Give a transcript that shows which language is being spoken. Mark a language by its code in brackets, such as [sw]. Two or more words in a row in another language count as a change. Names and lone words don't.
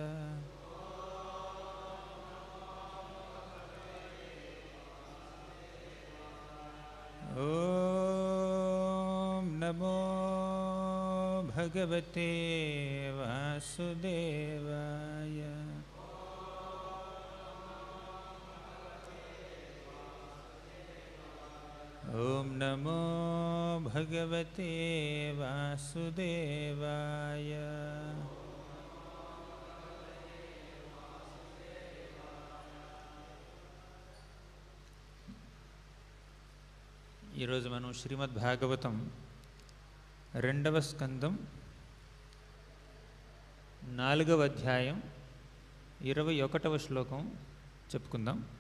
[sa] ॐ नमो भगवते वासुदेवाय। ॐ नमो भगवते वासुदेवाय। [te] ఈరోజు మనం శ్రీమద్ భాగవతం 2వ స్కందం 4వ అధ్యాయం 21వ శ్లోకం చెప్పుకుందాం.